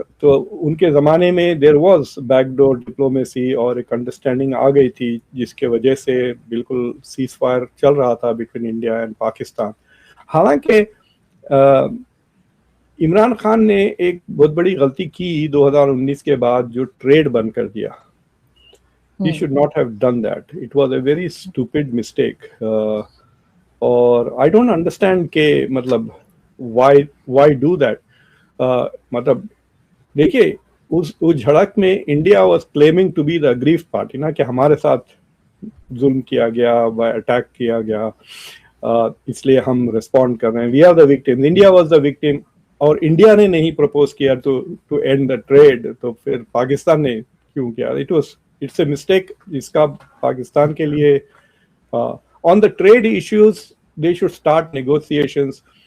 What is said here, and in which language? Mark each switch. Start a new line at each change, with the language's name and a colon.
Urdu: تو ان کے زمانے میں
English: there was back door diplomacy,
Urdu: اور ایک انڈرسٹینڈنگ آ گئی تھی جس کے وجہ سے بالکل سیز فائر چل رہا تھا
English: Between India and Pakistan.
Urdu: حالانکہ عمران خان نے ایک بہت بڑی غلطی کی 2019 کے بعد, جو ٹریڈ بند کر دیا.
English: He should not have done that. It was a very stupid mistake. اور I don't understand
Urdu: کہ مطلب
English: why do that.
Urdu: مطلب دیکھیے اس جھڑک میں
English: India was claiming to be the aggrieved party
Urdu: نا, کہ ہمارے ساتھ ظلم کیا گیا, اٹیک کیا گیا, اس لیے ہم ریسپونڈ کر رہے ہیں.
English: We are the victim, India was the victim.
Urdu: اور انڈیا نے نہیں پرپوز کیا
English: to end the trade,
Urdu: تو پھر پاکستان نے کیوں کیا؟
English: It's a mistake.
Urdu: اس کا پاکستان کے لیے
English: on the trade issues they should start negotiations.